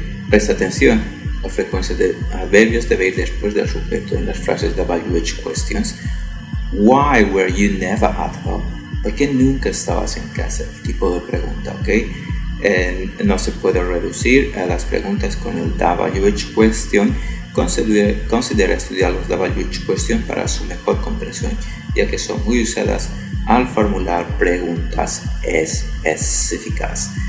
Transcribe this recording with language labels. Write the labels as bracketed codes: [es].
[es] Presta atención, la frecuencia de adverbios debe ir después del sujeto en las frases WH questions. [en] Why were you never at home? [es] ¿Por qué nunca estabas en casa? El tipo de pregunta, ¿ok? No se puede reducir a las preguntas con el WH question. Considera estudiar los WH question para su mejor comprensión, ya que son muy usadas al formular preguntas específicas.